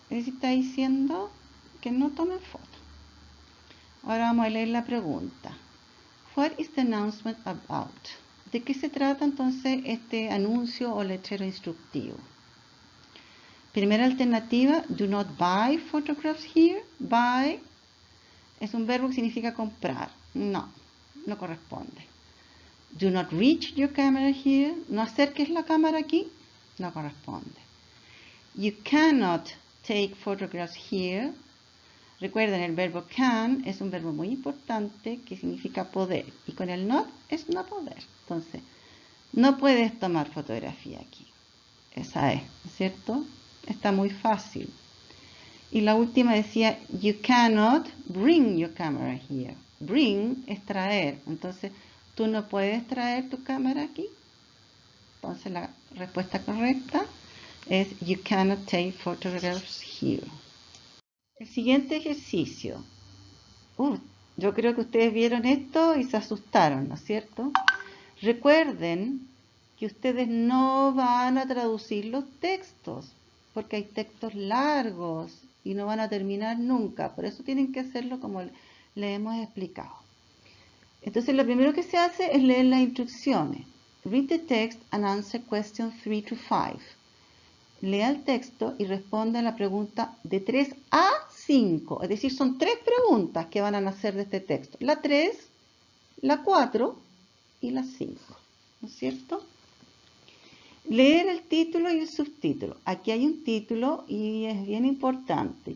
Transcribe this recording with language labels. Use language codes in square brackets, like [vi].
[es] Es decir, está diciendo que no tomen fotos. Ahora vamos a leer la pregunta. [en] What is the announcement about? [es] ¿De qué se trata entonces este anuncio o letrero instructivo? Primera alternativa, [en] do not buy photographs here. [es] Buy es un verbo que significa comprar. No, no corresponde. [en] Do not reach your camera here. [es] No acerques la cámara aquí. No corresponde. [en] You cannot take photographs here. [es] Recuerden, el verbo can es un verbo muy importante que significa poder. Y con el not es no poder. Entonces, no puedes tomar fotografía aquí. Esa es, ¿cierto? Está muy fácil. Y la última decía, [en] you cannot bring your camera here. [es] Bring es traer. Entonces, tú no puedes traer tu cámara aquí. Entonces, la respuesta correcta es [en] you cannot take photographs here. [es] El siguiente ejercicio. Yo creo que ustedes vieron esto y se asustaron, ¿no es cierto? Recuerden que ustedes no van a traducir los textos, porque hay textos largos y no van a terminar nunca. Por eso tienen que hacerlo como le hemos explicado. Entonces lo primero que se hace es leer las instrucciones. [en] Read the text and answer questions 3 to 5. [es] Lea el texto y responda a la pregunta de 3 a 5. Es decir, son 3 preguntas que van a nacer de este texto. La 3, la 4 y la 5. ¿No es cierto? Leer el título y el subtítulo. Aquí hay un título y es bien importante.